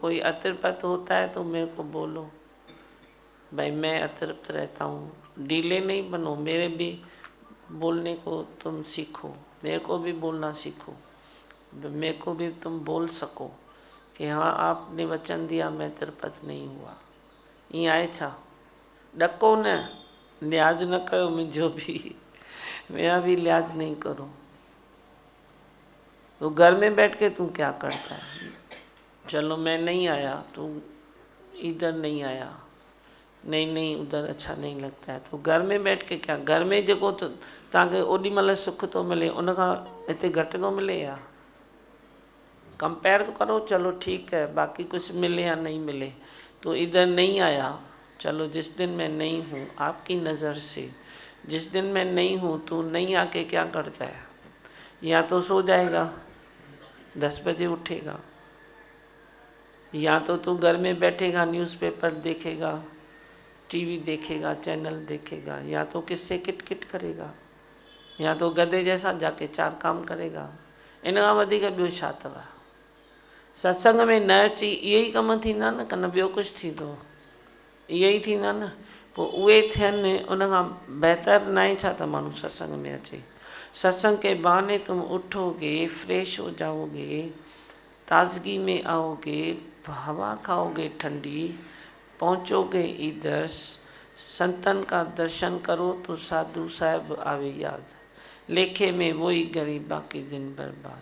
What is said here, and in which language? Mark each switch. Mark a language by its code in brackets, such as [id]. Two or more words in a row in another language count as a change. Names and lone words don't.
[hi] कोई अतृप्त होता है तो मेरे को बोलो, भाई मैं अतृप्त रहता हूँ। ढीले नहीं बनो, मेरे भी बोलने को तुम सीखो, मेरे को भी बोलना सीखो, मेरे को भी तुम बोल सको कि हाँ आपने वचन दिया मैं तृप्त नहीं हुआ। [sd] ईअं आहे छा? ॾको न, लिहाज़ न कयो मुंहिंजो भी, [hi] मेरा भी लिहाज़ नहीं करो। तो घर में बैठ के तू क्या करता है? चलो मैं नहीं आया, तू इधर नहीं आया, नहीं उधर अच्छा नहीं लगता है, तो घर में बैठ के क्या? [sd] घर में जेको तव्हांखे ओॾी महिल सुख तो मिले उन खां हिते घटि थो मिले या? [hi] कंपेयर तो करो, चलो ठीक है, बाकी कुछ मिले या नहीं मिले, तो इधर नहीं आया। चलो जिस दिन मैं नहीं हूँ आपकी नज़र से, जिस दिन मैं नहीं हूँ तू नहीं आके क्या करता है? या तो सो जाएगा, 10 बजे उठेगा, या तो तू घर में बैठेगा, न्यूज़पेपर देखेगा, टीवी देखेगा, चैनल देखेगा, या तो किससे किट करेगा, या तो गधे जैसा जाके 4 काम करेगा। [sd] इन खां वधीक ॿियो छा अथव? सत्संग में न अची इहे ई कम थींदा न, कन ॿियो कुझु थींदो? इहे ई थींदा न। पोइ उहे थियनि, उन खां बहितर न आहे छा त माण्हू सत्संग में अचे? [hi] सत्संग के बहाने तुम उठोगे, फ्रेश हो जाओगे, ताजगी में आओगे, हवा खाओगे ठंडी, पहुँचोगे इधर, संतन का दर्शन करो तो साधु साहब आवे याद, लेखे में वही गरीब बाकी दिन बर्बाद।